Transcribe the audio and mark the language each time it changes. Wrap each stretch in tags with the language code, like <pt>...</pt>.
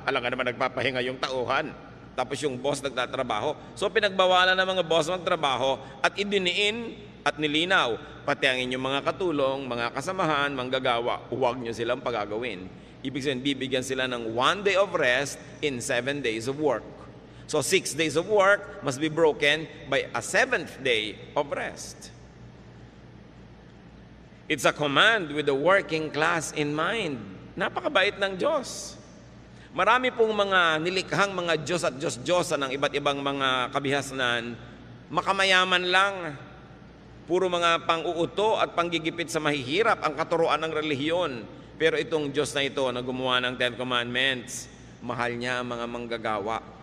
<tl>Alam nga naman nagpapahinga yung tauhan. Tapos yung boss nagtatrabaho. So pinagbawalan ng mga boss magtrabaho at idiniin at nilinaw. Pati ang inyong mga katulong, mga kasamahan, manggagawa, huwag nyo silang pagagawin. Ibig sabihin, bibigyan sila ng</tl> <en>1 day of rest in 7 days of work. So 6 days of work must be broken by a 7th day of rest. It's a command with the working class in mind.</en> <tl>Napakabait ng Diyos. Marami pong mga nilikhang mga Diyos at Diyos-Diyosa ng iba't ibang mga kabihasnan, makamayaman lang. Puro mga pang-uuto at panggigipit sa mahihirap ang katuruan ng relihiyon. Pero itong Diyos na ito na gumawa ng 10 Commandments, mahal niya ang mga manggagawa.</tl>